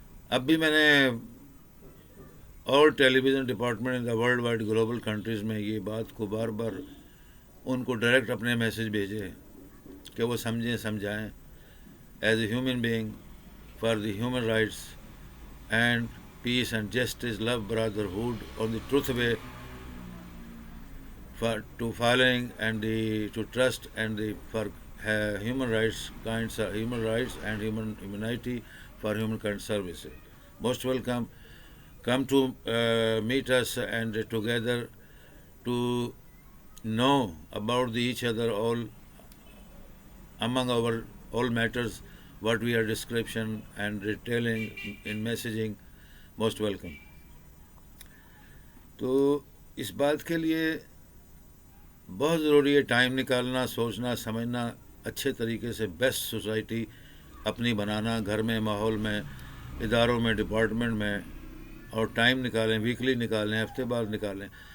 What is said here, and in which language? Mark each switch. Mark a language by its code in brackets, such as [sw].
[ur] اب بھی میں نے اور ٹیلی vision department [en] in the world wide global countries [ur] میں یہ بات کو بار بار ان کو ڈائریکٹ اپنے میسج بھیجے کہ وہ سمجھائیں [en] As a human being for the human rights and peace and justice love brotherhood on the truth way to following and to trust and for human rights human rights and humanity for humankind services. Most welcome. Come to meet us and together to know about each other all among our all matters what we are description and retailing in messaging. Most welcome. [ur] تو اس بات کے لیے بہت ضروری ہے time نکالنا، سوچنا، سمجھنا، اچھے طریقے سے بیسٹ سوسائٹی اپنی بنانا، گھر میں، ماحول میں، اداروں میں، ڈپارٹمنٹ میں، اور ٹائم نکالیں، ویکلی نکالیں، ہفتے بعد نکالیں.